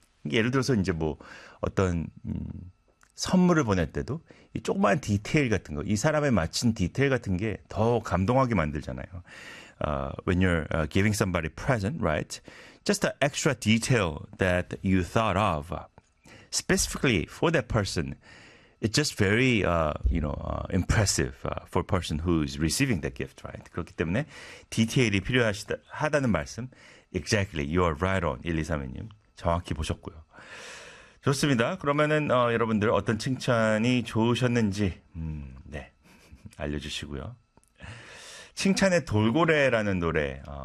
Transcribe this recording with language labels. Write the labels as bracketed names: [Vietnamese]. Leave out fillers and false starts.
[Korean] 예를 들어서 이제 뭐 어떤 선물을 보낼 때도 이 조그만 디테일 같은 거, 이 사람에 맞춘 디테일 같은 게 더 감동하게 만들잖아요. [English] When you're giving somebody present, right? Just the extra detail that you thought of specifically for that person. It's just very, you know, impressive for a person who's receiving that gift, right? [Korean] 그렇기 때문에 디테일이 필요하다는 말씀. [English] Exactly, you are right on, 1232님. [Korean] 정확히 보셨고요. 좋습니다. 그러면은 여러분들 어떤 칭찬이 좋으셨는지 네 알려주시고요. 칭찬의 돌고래라는 노래.